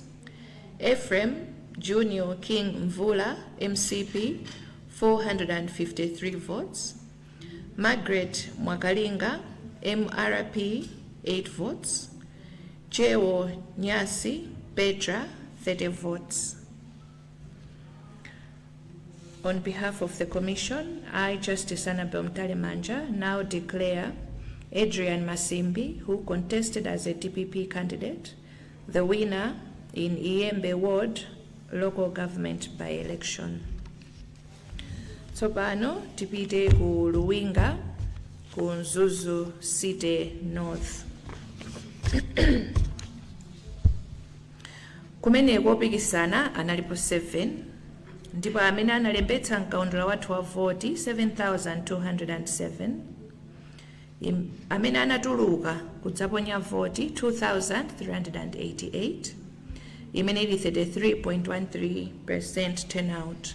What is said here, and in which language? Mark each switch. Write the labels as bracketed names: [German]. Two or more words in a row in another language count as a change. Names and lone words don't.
[English] Ephraim Junior King Mvula, MCP 453 votes. Margaret Mwakalinga, MRP 8 votes. Chewo Nyasi Petra 30 votes. On behalf of the Commission, I, Justice Annabel Mtalemanja, now declare Adrian Masimbi, who contested as a DPP candidate, the winner in Iyembe Ward local government by election. [Nyanja] Tsopano tipite ku Luwinga ku Mzuzu City North. Kumeneko opikisana analipo 7 ndipo amene analembetsa mkaundula wathu wa voti 7,207, amene anatuluka kudzaponya voti 2,388, imene ili 33.13% turnout.